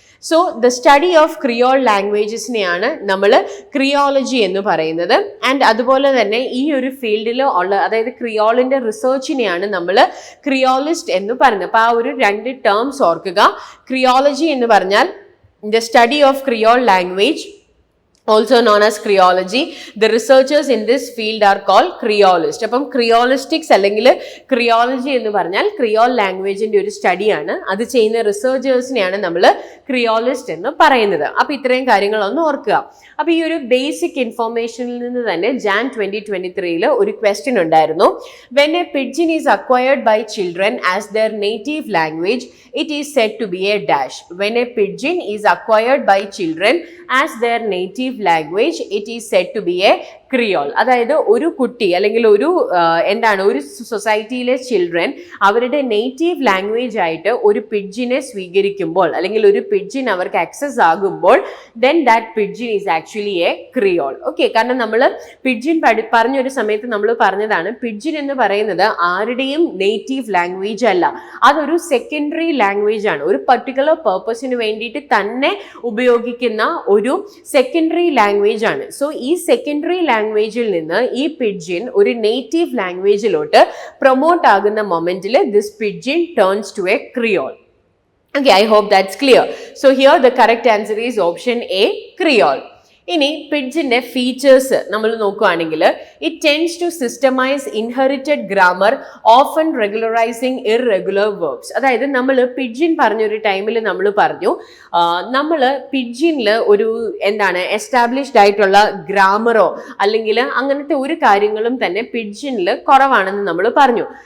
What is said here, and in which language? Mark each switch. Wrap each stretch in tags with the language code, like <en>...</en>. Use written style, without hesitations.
<ml>So the study of Creole ലാംഗ്വേജസിനെയാണ് നമ്മൾ ക്രിയോളജി എന്ന് പറയുന്നത്. ആൻഡ് അതുപോലെ തന്നെ ഈ ഒരു ഫീൽഡിൽ അതായത് ക്രിയോളിൻ്റെ റിസർച്ചിനെയാണ് നമ്മൾ ക്രിയോളിസ്റ്റ് എന്ന് പറയുന്നത്. അപ്പോൾ ആ ഒരു 2 ടേംസ് ഓർക്കുക. ക്രിയോളജി എന്ന് പറഞ്ഞാൽ</ml> <en>The study of creole language, also known as Creology. The researchers in this field are called Creolists.</en> <ml>അപ്പം ക്രിയോളിസ്റ്റിക്സ് അല്ലെങ്കിൽ ക്രിയോളജി എന്ന് പറഞ്ഞാൽ ക്രിയോൾ ലാംഗ്വേജിൻ്റെ ഒരു സ്റ്റഡിയാണ്. അത് ചെയ്യുന്ന റിസർച്ചേഴ്സിനെയാണ് നമ്മൾ ക്രിയോളിസ്റ്റ് എന്ന് പറയുന്നത്. അപ്പോൾ ഇത്രയും കാര്യങ്ങളൊന്ന് ഓർക്കുക. അപ്പോൾ ഈ ഒരു ബേസിക് ഇൻഫോർമേഷനിൽ നിന്ന് തന്നെ ജാൻ 2023 ഒരു ക്വസ്റ്റ്യൻ ഉണ്ടായിരുന്നു.</ml> <en>When a pidgin is acquired by children as their native language, it is said to be a dash. When a pidgin is acquired by children as their native language, it is said to be a creole.</en> <ml>അതായത് ഒരു കുട്ടി അല്ലെങ്കിൽ ഒരു സൊസൈറ്റിയിലെ children അവരുടെ native language ആയിട്ട് ഒരു പിഡ്ജിനെ സ്വീകരിക്കുമ്പോൾ അല്ലെങ്കിൽ ഒരു പിഡ്ജിൻ അവർക്ക് ആക്സസ് ആകുമ്പോൾ</ml> <en>Then that pidgin is actually a creole.</en> <ml>Okay, കാരണം നമ്മൾ പിഡ്ജിൻ പറഞ്ഞൊരു സമയത്ത് നമ്മൾ പറഞ്ഞതാണ് പിഡ്ജിൻ എന്ന് പറയുന്നത് ആരുടെയും നേറ്റീവ് ലാംഗ്വേജ് അല്ല, അതൊരു സെക്കൻഡറി ലാംഗ്വേജ് ആണ്. ഒരു പർട്ടിക്കുലർ പർപ്പസിന് വേണ്ടിയിട്ട് തന്നെ ഉപയോഗിക്കുന്ന ഒരു സെക്കൻഡറി ലാംഗ്വേജ് ആണ്. സോ ഈ സെക്കൻഡറി ലാംഗ്വേജിൽ നിന്ന് ഈ പിഡ്ജിൻ ഒരു നേറ്റീവ് ലാംഗ്വേജിലോട്ട് പ്രൊമോട്ട് ആകുന്ന മൊമെന്റിൽ</ml> <en>This pidgin turns to a creole. Okay, I hope that's clear. So here the correct answer is option A, Creole.</en> <ml>ഇനി പിഡ്ജിന്റെ ഫീച്ചേഴ്സ് നമ്മൾ നോക്കുകയാണെങ്കിൽ</ml> <en>It tends to systematise inherited grammar often regularising irregular verbs.</en> <ml>അതായത് നമ്മൾ pidgin പറഞ്ഞൊരു ടൈമിൽ നമ്മൾ പറഞ്ഞു നമ്മൾ പിഡ്ജിനിൽ ഒരു എസ്റ്റാബ്ലിഷ്ഡ് ആയിട്ടുള്ള ഗ്രാമറോ അല്ലെങ്കിൽ അങ്ങനത്തെ ഒരു കാര്യങ്ങളും തന്നെ പിഡ്ജിനിൽ കുറവാണെന്ന് നമ്മൾ പറഞ്ഞു.</ml>